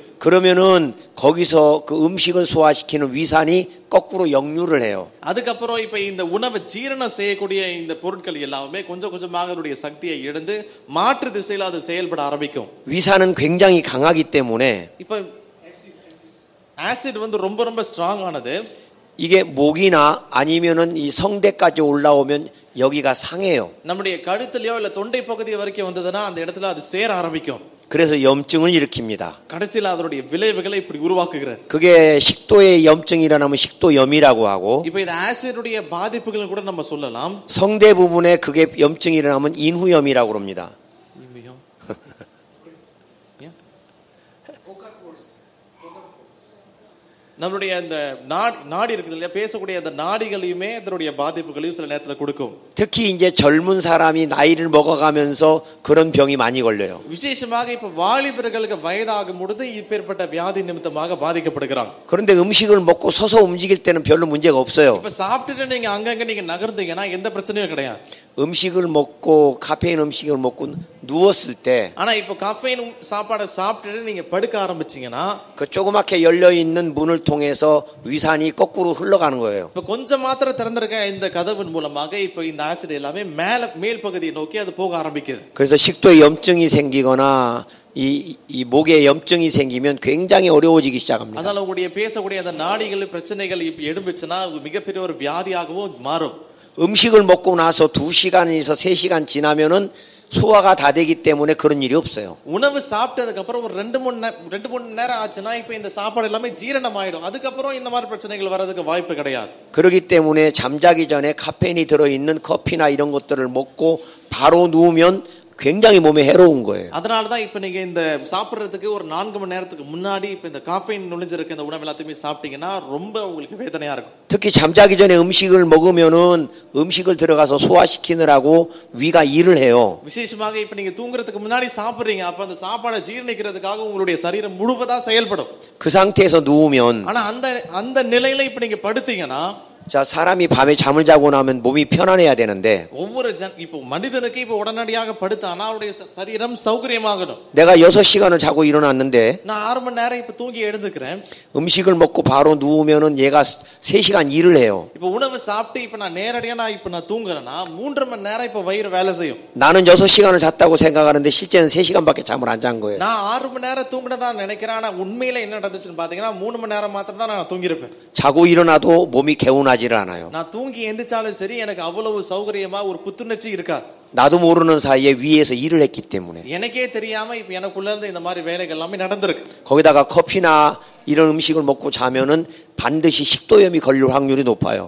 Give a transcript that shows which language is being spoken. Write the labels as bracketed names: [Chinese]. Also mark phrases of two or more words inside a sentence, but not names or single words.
[Korean] 그러면은 거기서 그 음식을 소화시키는 위산이 거꾸로 역류를 해요. [Tamil] அதுக்கப்புறம் இப்போ இந்த உணவை ஜீரணம் செய்யக்கூடிய இந்த பொருட்கள் எல்லாமே கொஞ்சம் கொஞ்சமாக அதனுடைய சக்தியை இழந்து மாற்று திசையில அது செயல்பட ஆரம்பிக்கும். [Korean] 위산은 굉장히 강하기 때문에 [Tamil] இப்போ ஆசிட் வந்து ரொம்ப ரொம்ப ஸ்ட்ராங் ஆனது. [Korean] 이게 목이나 아니면은 이 성대까지 올라오면 여기가 상해요. [Tamil] நம்முடைய கழுத்துலயோ இல்ல தொண்டை பகுதி வரைக்கும் வந்ததுனா அந்த இடத்துல அது சேர ஆரம்பிக்கும். [Korean] 그래서 염증을 일으킵니다. [Tamil] கடைசில அதனுடைய விளைவுகளை இப்படி உருவாக்குகிறது. [Korean] 그게 식도에 염증이 일어나면 식도염이라고 하고 [Tamil] இப்போ இந்த ஆசிடுடைய பாதிப்புகள் கூட நம்ம சொல்லலாம். [Korean] 성대 부분에 그게 염증이 일어나면 인후염이라고 합니다. [Tamil] நம்மளுடைய அந்த நாடி இருக்குது இல்லையா, பேசக்கூடிய அந்த நாடிகளையுமே அதனுடைய பாதிப்புகளையும் சில நேரத்துல கொடுக்கும். [Korean] 특히 이제 젊은 사람이 나이를 먹어가면서 그런 병이 많이 걸려요. [Tamil] விசேஷமாக இப்ப வாலிபர்களுக்கு வயதாகும் பொழுது இப்பேற்பட்ட வியாதி நிமித்தமாக பாதிக்கப்படுகிறாங்க. [Korean] 그런데 음식을 먹고 서서 움직일 때는 별로 문제가 없어요. [Tamil] இப்ப சாப்பிட்டுட்டு நீங்க அங்கங்க நீங்க நகர்ந்தீங்கன்னா எந்த பிரச்சனையும் கிடையாது. [Korean] 음식을 먹고 카페인 음식을 먹고 누웠을 때 [Tamil] ஆனா இப்ப காஃபீன் சாப்பாடு சாப்பிட்டுட்டு நீங்க படுக்க ஆரம்பிச்சீங்கன்னா [Korean] 그 조그맣게 열려 있는 문을 통해서 위산이 거꾸로 흘러가는 거예요. [Tamil] இப்ப கொஞ்சம் மாத்திரம் திறந்திருக்க இந்த கதவின் மூலமாக இப்ப இந்த ஆசிட் எல்லாமே மேல் பகுதியை நோக்கி அது போக ஆரம்பிக்குது. [Korean] 그래서 식도에 염증이 생기거나 이 목에 염증이 생기면 굉장히 어려워지기 시작합니다. [Tamil] அதனால உங்களுடைய பேசக்கூடிய அந்த நாடிகள் பிரச்சனைகள் இப்ப எழும்பிச்சுன்னா அது மிகப்பெரிய ஒரு வியாதியாகவும் மாறும். [Korean] 음식을 먹고 나서 2시간에서 3시간 지나면은 소화가 다 되기 때문에 그런 일이 없어요. [Tamil] உணவு சாப்பிட்டதுக்கு அப்புறம் ஒரு 2-3 நேரம் ஆச்சுன்னா இப்ப இந்த சாப்பாடு எல்லாமே ஜீரணம் ஆயிடும். அதுக்கு அப்புறம் இந்த மாதிரி பிரச்சனைகள் வரதுக்கு வாய்ப்பு கிடையாது. [Korean] 그렇기 때문에 잠자기 전에 카페인이 들어 있는 커피나 이런 것들을 먹고 바로 누우면 굉장히 몸에 해로운 거예요. [Tamil] அதனால தான் இப்ப நீங்க இந்த சாப்பிடுறதுக்கு ஒரு 4 மணி நேரத்துக்கு முன்னாடி இப்ப இந்த காஃபைன் நுழைஞ்சிருக்க இந்த உணவு எல்லாத்தையுமே சாப்பிட்டீங்கன்னா ரொம்ப உங்களுக்கு வேதனையா இருக்கும். [Korean] 특히 잠자기 전에 음식을 먹으면은 음식을 들어가서 소화시키느라고 위가 일을 해요. [Tamil] விசேஷமாக இப்ப நீங்க தூங்குறதுக்கு முன்னாடி சாப்பிடுறீங்க. அப்ப அந்த சாப்பாடை ஜீரணிக்கிறதுக்காக உங்களுடைய சரீரம் முழுவதா செயல்படும். [Korean] 그 상태에서 누우면 [Tamil] ஆனா அந்த நிலையில இப்ப நீங்க படுத்தீங்கன்னா [Korean] 자, 사람이 밤에 잠을 자고 나면 몸이 편안해야 되는데 [Tamil] ஒவ்வொரு இப்போ மனிதனுக்கு இப்போ உடனடியாக படுத்தானா அவருடைய சரீரம் சௌகரியமாகணும். [Korean] 내가 6시간을 자고 일어났는데 [Tamil] நான் 6 மணி நேரம் இப்போ தூங்கி எழுந்துக்கிறேன். [Korean] 음식을 먹고 바로 누우면은 얘가 3시간 일을 해요. [Tamil] இப்போ உணவு சாப்பிட்டு இப்போ நான் நேரடியா நான் தூங்குறேன்னா 3.5 மணி நேரம் இப்போ வயிறு வேலை செய்யும். [Korean] 나는 6시간을 잤다고 생각하는데 실제는 3시간밖에 잠을 안 잔 거예요. [Tamil] நான் 6 மணி நேரம் தூங்குனதா நினைக்கிறேன். ஆனா உண்மையில என்ன நடந்துச்சுன்னு பாத்தீங்கன்னா 3 மணி நேரம் மாத்திரம் தான் நான் தூங்கி இருப்பேன். [Korean] 자고 일어나도 몸이 개운하지를 않아요. [Tamil] நான் தூங்கி எந்திரிச்சாலும் சரி எனக்கு அவ்வளவு சௌகரியமா ஒரு புத்துணர்ச்சி இருக்காது. [Korean] 나도 모르는 사이에 위에서 일을 했기 때문에. [Tamil] எனக்கே தெரியாம இப்ப எனக்குள்ள இருந்து இந்த மாதிரி வேலைகள் எல்லாமே நடந்துருக்கு. [Korean] 거기다가 커피나 이런 음식을 먹고 자면은 반드시 식도염이 걸릴 확률이 높아요.